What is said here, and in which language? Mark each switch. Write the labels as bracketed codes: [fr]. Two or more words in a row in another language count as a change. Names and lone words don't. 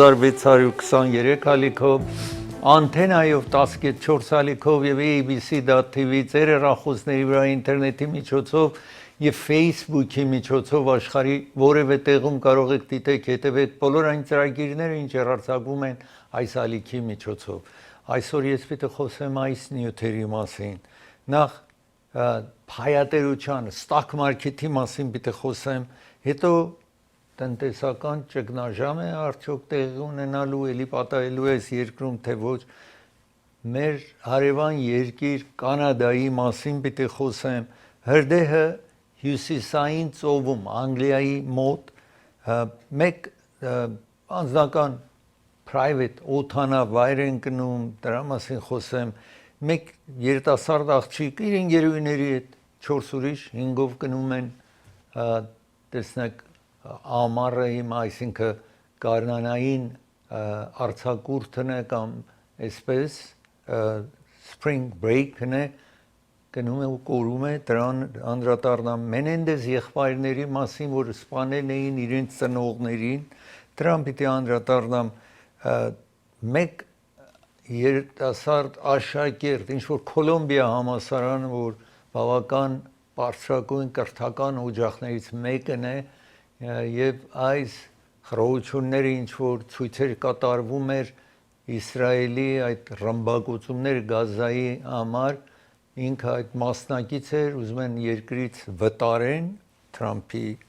[hy] 1623 ալիքով, Antenna-ով 10.4 ալիքով եւ ABC.tv ծեր հեռախոսների վրա ինտերնետի միջոցով եւ Facebook-ի միջոցով աշխարհի որևէ տեղում կարող եք դիտեք, հետևեք բոլոր այն ծրագիրները, ինչ հեռարձակվում են այս ալիքի միջոցով։ Այսօր ես պիտի խոսեմ այս նյութերի մասին։ Նախ փայատերության, [en] stock market- [hy] ի մասին պիտի խոսեմ, հետո տնտեսական ճգնաժամ է արդյոք տեղի ունենալու, էլի պատահելու է երկրում, թե ոչ, մեր հարևան երկիր Կանադայի մասին պիտի խոսեմ, հրդեհը հյուսիսային ծովում, Անգլիայի մոտ, մեկ անձնական private օդանավայր են գնում, դրա մասին խոսեմ, մեկ երիտասարդ աղջիկ իր ընկերուհիների հետ 4 ուրիշ 5-ով գնում են, տեսնեք ամառը հիմա, այսինքն գարնանային արձակուրդն է կամ այսպես [en] spring break- [hy] ն է, գնում է ու կորում է, դրան անդրադառնամ Մենենդես եղբայրների մասին, որ սպանել էին իրենց ծնողներին, դրան պիտի անդրադառնամ մեկ երիտասարդ աշակերտ, ինչ որ Կոլումբիա համալսարանը, որ բավական բարձրագույն կրթական օջախներից մեկն է, եւ այս խռովությունները ինչ որ ցույցեր կատարվում էր Իսրայելի այդ ռմբակոծումներ Գազայի համար, ինքը այդ մասնակից էր, ուզում են երկրից վտարեն, Թրամփի